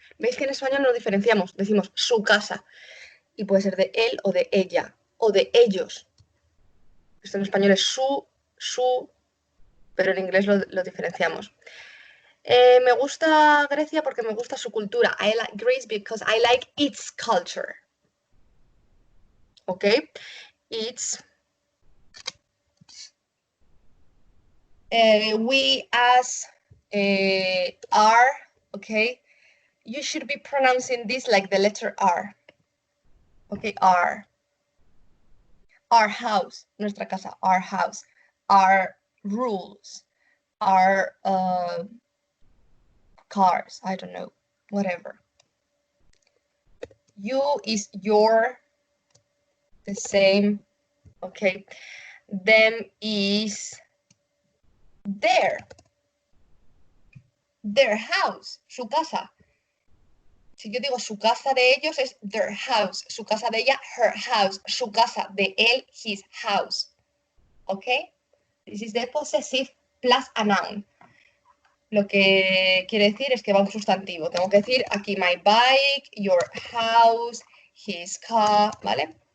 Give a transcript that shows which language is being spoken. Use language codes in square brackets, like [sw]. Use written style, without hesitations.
[es] ¿Veis que en español no diferenciamos? Decimos su casa. Y puede ser de él o de ella, o de ellos. Esto en español es su, pero en inglés lo diferenciamos. Me gusta Grecia porque me gusta su cultura. [en] I like Greece because I like its culture. ¿Ok? It's... we as are, okay? You should be pronouncing this like the letter R. Okay, R. Our house, [es] nuestra casa, [en] our house. Our rules, our cars, I don't know, whatever. You is your, the same, okay? Them is their house, [es] su casa. Si yo digo su casa de ellos es [en] their house, [es] su casa de ella, [en] her house, [es] su casa de él, [en] his house. [es] Okay? [en] This is the possessive plus a noun. [es] Lo que quiere decir es que va un sustantivo. Tengo que decir aquí [en] my bike, your house, his car, [es] ¿vale?